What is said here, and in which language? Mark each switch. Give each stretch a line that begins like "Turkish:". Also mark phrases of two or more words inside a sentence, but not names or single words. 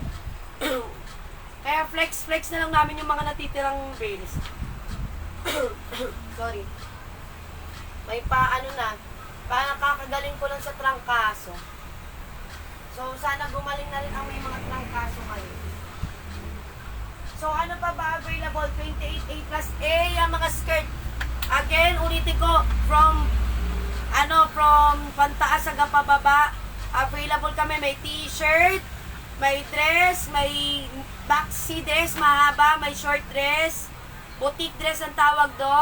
Filipino: Kaya flex na lang namin yung mga natitirang bales. Sorry. May parang kakagaling ko lang sa trangkaso. So, sana gumaling na rin ang may mga trangkaso kayo. So, ano pa ba available? 28A plus A, yung mga skirt. Again, ulitin ko, from pantaas hanggang pababa, available kami. May t-shirt, may dress, may
English: maxi dress,
Filipino: mahaba, may
English: short dress, boutique dress
Filipino: ang tawag doon.